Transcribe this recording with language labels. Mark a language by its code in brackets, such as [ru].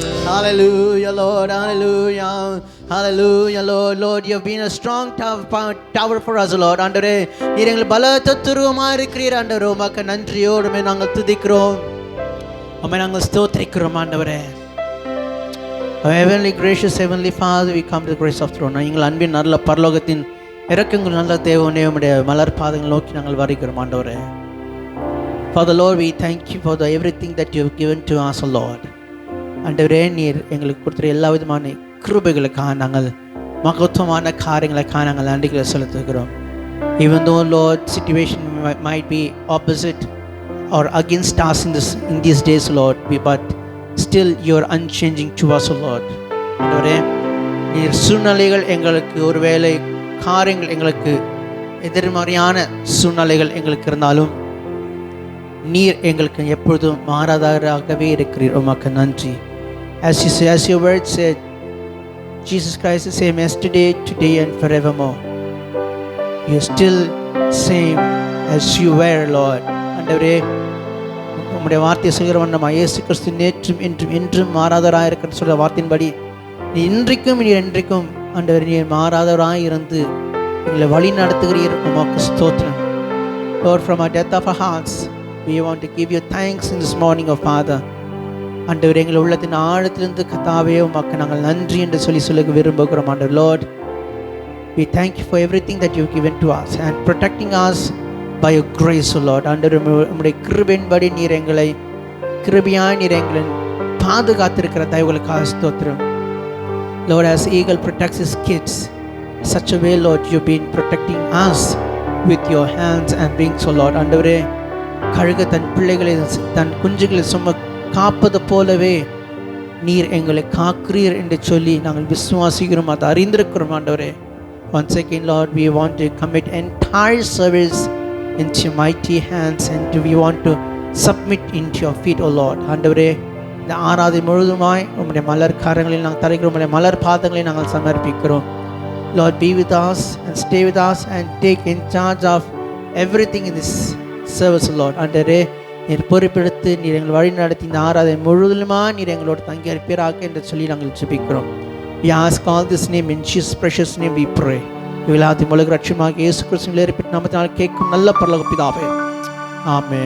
[en] Hallelujah, Lord. Hallelujah. Hallelujah, Lord. Lord, you have been a strong tower for us, Lord. [ta] ஆண்டவரே, நீர் எங்கள் பலத்த துருவமாக இருக்கிறீர் ஆண்டவரே. உமக்கு நன்றியோடு நாங்கள் துதிக்கிறோம், உம்மை நாங்கள் ஸ்தோத்திரிக்கிறோம் ஆண்டவரே. [en] Heavenly gracious Heavenly Father, we come to the grace of throne. [ta] எங்கள் அன்பின் நல்ல பரலோகத்தின் இரக்கங்கள் நல்ல தேவனே, உம்முடைய மலர் பாதங்கள் நோக்கி நாங்கள் வருகிறோம் ஆண்டவரே. [en] Father Lord, we thank you for everything that you have given to us, Lord. [ta] ஆண்டவரே, நீர் எங்களுக்கு கொடுத்த எல்லா விதமான கிருபைகளுக்காக நாங்கள் மகத்துவமான காரியங்களுக்காக நாங்கள் நன்றிகளை செலுத்துகிறோம். [en] Even though, Lord, situation might be opposite or against us in these days, Lord, but still you are unchanging to us, Lord. [ta] ஆண்டவரே, நீர் சூழ்நிலைகள் எங்களுக்கு ஒருவேளை காரியங்கள் எங்களுக்கு எதிர்மறையான சூழ்நிலைகள் எங்களுக்கு இருந்தாலும் நீர் எங்களுக்கு எப்பொழுதும் மாறாதவராகவே இருக்கிறீர். உமக்கு நன்றி. [en] As your word said, Jesus Christ is the same yesterday, today and forevermore. You are still same as you were, Lord. [ta] ஆண்டவரே, உம்முடைய வார்த்தை சொல்கிற வண்ணமா இயேசு கிறிஸ்து நேற்றும் இன்றும் என்றும் மாறாதவராக இருக்கிற சொல்ற வார்த்தையின்படி நீ இன்றைக்கும் நீர் என்றைக்கும் ஆண்டவரே நீர் மாறாதவராக இருந்து எங்களை வழி நடத்துகிறீர். உமக்கு ஸ்தோத்திரம். [en] Lord, from our depth of our hearts, we want to give you thanks in this morning, of Father. [ta] ஆண்டவரே, எங்கள் உள்ளத்தின் ஆழத்திலிருந்து கர்த்தாவே உமக்கு நாங்கள் நன்றி என்று சொல்ல விரும்புகிறோம். [en] ஆண்டவர், Lord, we thank you for everything that you've given to us and protecting us by your grace, O Lord. [ta] ஆண்டவரே, உம்முடைய கிருபையின்படி நீர் எங்களை கிருபையாய் நீர் எங்களை பாதுகாத்திருக்கிற தயவுகளுக்காக ஸ்தோத்திரம். [en] Lord, as eagle protects his kids, such a way, Lord, you've been protecting us with your hands and wings, O Lord. [ta] ஆண்டவரே, கழுகு தன் பிள்ளைகளை தன் குஞ்சுகளை சும்மா காப்பது போலவே நீர் எங்களை காக்கிறீர் என்று சொல்லி நாங்கள் விசுவாசிக்கிறோம், அதை அறிந்திருக்கிறோம். [en] ஆண்டவரே, once again, Lord, we want to commit entire service into your mighty hands and we want to submit into your feet, O Lord. [ta] ஆண்டவரே, இந்த ஆராதனை முழுதுமாய் உம்முடைய மலர் காரங்களில் நாங்கள் தருகிறோம், உம்முடைய மலர் பாதங்களை நாங்கள் சமர்ப்பிக்கிறோம். [en] Lord, be with us and stay with us and take in charge of everything in this service, Lord. [ta] ஆண்டவரே, நீர் பொறுப்பெடுத்து நீர் எங்கள் வழி நடத்தி இந்த ஆராதனை முழுவதுமாக நீர் எங்களோடு தங்கி இருப்பீராக என்று சொல்லி நாங்கள் ஜெபிக்கிறோம். [en] We ask all this name in Jesus precious name we pray. [ta] இவளாதி முழுக ரட்சமாக இயேசு கிறிஸ்துவின் ஏற்பட்ட நாமத்தினால் கேட்கும் நல்ல பரலோக பிதாவே, ஆமென்.